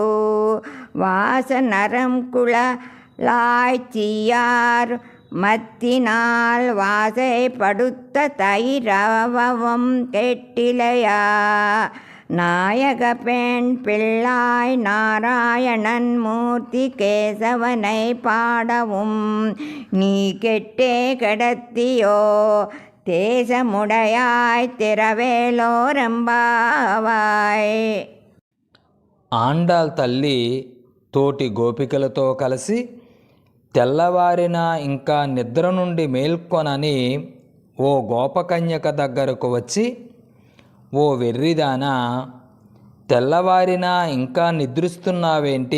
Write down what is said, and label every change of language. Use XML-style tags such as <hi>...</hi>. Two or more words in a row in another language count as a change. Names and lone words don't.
<ta>வாச நரம் குழலாய்ச்சியார் மத்தினால் வாசை படுத்த தைரவம் கேட்டிலையா நாயக பெண் பிள்ளாய் நாராயணன் மூர்த்தி கேசவனை பாடவும் நீ கெட்டே கடத்தியோ தேசமுடையாய் తిరవేలోరంబావాయ్.</ta> <te>ఆండాళ్ తల్లి తోటి గోపికలతో కలిసి తెల్లవారినా ఇంకా నిద్ర నుండి మేల్కొనని ఓ గోపకన్యక దగ్గరకు వచ్చి, ఓ వెర్రిదానా, తెల్లవారినా ఇంకా నిద్రిస్తున్నావేంటి?</te>